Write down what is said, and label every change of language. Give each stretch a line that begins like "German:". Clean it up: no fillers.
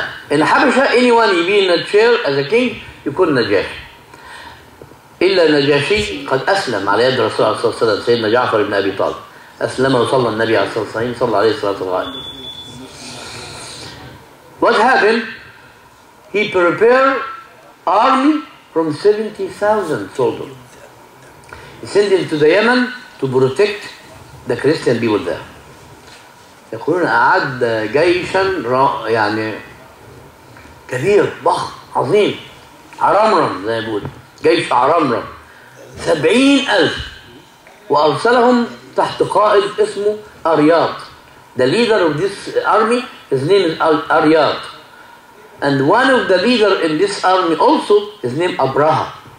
English: In Habasha, anyone you be in the chair as a king,
Arabic: يكون نجاشي. إلا نجاشي قد أسلم على يد الرسول عليه الصلاة والسلام سيدنا جعفر بن أبي طالب. أسلم وصلى النبي عليه الصلاة والسلام صلى عليه الصلاة والسلام.
English: What happened? He prepared army from 70,000 soldiers. He sent them to the Yemen to protect the Christian people there.
Arabic: يقولون أعد جيشا يعني كبير ضخم عظيم عرمرم زي ما بيقولوا جيش عرمرم 70,000 وأرسلهم تحت قائد اسمه أرياط.
English: The leader of this army, his name is Aryat. And one of the leader in this army also, his name Abraha.